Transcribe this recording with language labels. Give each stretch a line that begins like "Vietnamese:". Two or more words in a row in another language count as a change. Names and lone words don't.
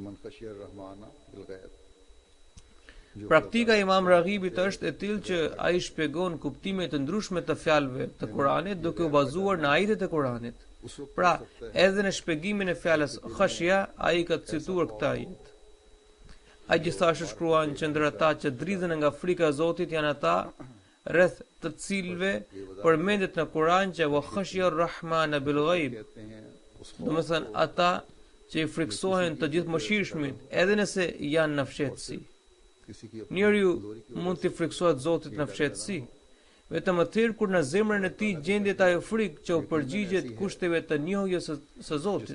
Albanian: Praktika e Imam Raghibit është e tillë që ai shpjegon kuptime të ndryshme të fjalëve të Kuranit duke u bazuar në ajetet e Kuranit. Pra, edhe në shpjegimin e fjalës khashia, ai ka cituar këtë ajet. Ai gjithashtu shkruan që ndër ata që dridhen nga frika e Zotit janë ata rreth të cilëve përmendet në Kur'an që
Arabic: وخشي الرحمن بالغيب.
Albanian: Domethënë ata që i friksohen të gjithëmëshirshmit edhe nëse janë në fshehtësi. Njeriu mund të friksohet Zotit në fshehtësi, vetëm atëherë kur në zemrën e tij gjendet ajo frikë që u përgjigjet kushteve të njohjes së Zotit.